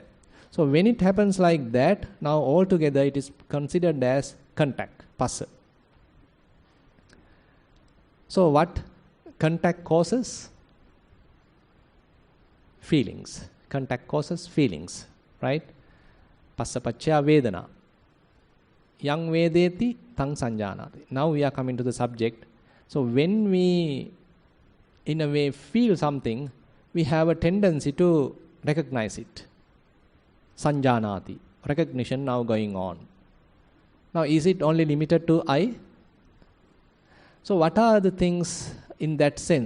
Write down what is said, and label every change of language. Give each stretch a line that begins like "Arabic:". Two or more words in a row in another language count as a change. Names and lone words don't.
English: So when it happens like that, now altogether it is considered as contact, passa. So what contact causes? Feelings. Contact causes feelings, right?
Pali: Passa paccaya vedana. Yang vedeti tang sanjanati.
English: Now we are coming to the subject. So when we in a way feel something, we have a tendency to recognize it.
Pali: Sanjanati.
English: Recognition now going on. Now is it only limited to eye? So what are the things in that sense?